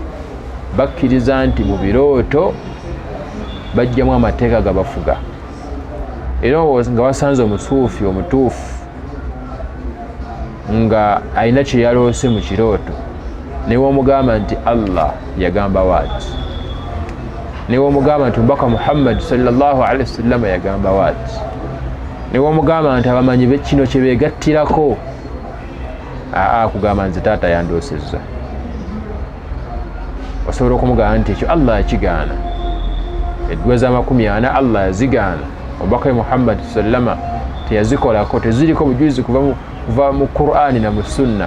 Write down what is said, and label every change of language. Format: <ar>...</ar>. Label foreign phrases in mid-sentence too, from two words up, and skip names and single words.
<lg>Bakkiriza nti mu birooto bajjamu amateeka gabafuga. Era nga wasanze omusuufi omutuufu nga alina kye yaloose mu kirooto, newe omugamba nti Allah yagamba waati, newe omugamba nti omubaka Muhammad</lg> <ar>صلى الله عليه وسلم</ar> <lg>yagamba waati, newe omugamba nti abamanyi kino kye beegattirako, kugamba nti taata yandoosezza. Osobola okumugamba nti ekyo Allah yakigaana. Edduwa z'amakumi 40 Allah yazigaana, omubaka Muhammad sallama teyazikolako, teziriko bujulizi kuva mu Qur'ani na mu sunna.</lg>